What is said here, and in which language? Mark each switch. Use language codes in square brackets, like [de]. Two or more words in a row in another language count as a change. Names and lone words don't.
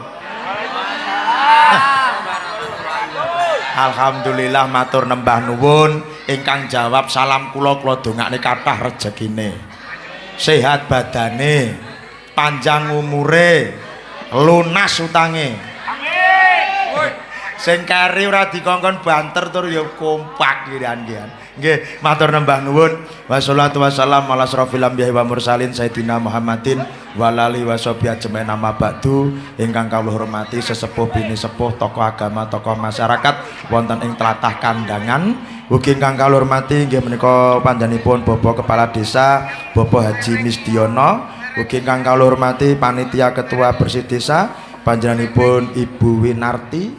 [jv] Alhamdulillah matur nembah nuwun ingkang jawab salam kula dongakne kathah rejekine. Sehat badane, panjang umure, lunas utange. Amin. Sing kari ora dikongkon banter tur ya kompak nggih. Nggih, matur nembah nuwun. [ar] والصلاة والسلام على أشرف الأنبياء والمرسلين سيدنا محمد وعلى آله وصحبه أجمعين أما بعد. [jv] Ingkang kawula hormati sesepuh bini sepuh [id] tokoh agama, tokoh masyarakat [jv] wonten ing tlatah Kandangan. Ugi ingkang kawula hormati nggih menika panjenenganipun Bapak Kepala Desa Bapak Haji Misdiono. Ugi ingkang kawula hormati [id] panitia ketua bersih desa [jv] panjenenganipun Ibu Winarti.